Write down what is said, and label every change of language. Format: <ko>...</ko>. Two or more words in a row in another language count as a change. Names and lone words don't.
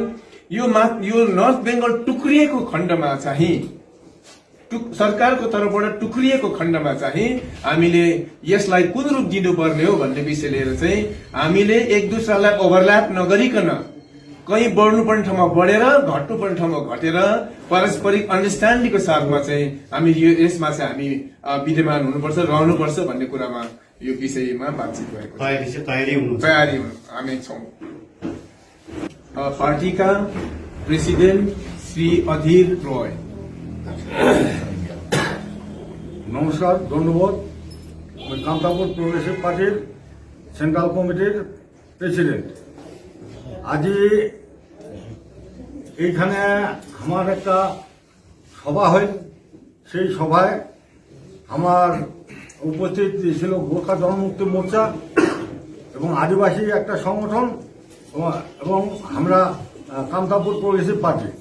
<ne>यो नर्थ बेंगल टुक्रिएको खण्डमा चाहिँ सरकारको तर्फबाट टुक्रिएको खण्डमा चाहिँ हामीले यसलाई कुन रूप दिनुपर्ने हो भन्ने विषय लिएर चाहिँ हामीले एक दुसरालाई ओभरल्याप नगरिकन कहीँ बढ्नुपर्ने ठाउँमा बढेर घट्नुपर्ने ठाउँमा घटेर पारस्परिक अन्डरस्ट्यान्डिङको साथमा चाहिँ हामी यसमा चाहिँ हामी विद्यमान हुनुपर्छ, रहनुपर्छ भन्ने कुरामा यो विषयमा बातचित भएको छ। तयारी हामी छौं। पार्टीका प्रेसिडेन्ट श्री अधीर रोय।</ne> <bn>নমস্কার, ধন্যবাদ। আমি কামতাপুর প্রগ্রেসিভ পার্টির</bn> <en>central committee-র president।</en> <bn>আজি এইখানে আমার একটা সভা হয়, সেই সভায় আমার উপস্থিত ছিল গোর্খা জনমুক্তি মোর্চা এবং আদিবাসী একটা সংগঠন এবং আমরা কামতাপুর প্রগ্রেসিভ পার্টি।</bn>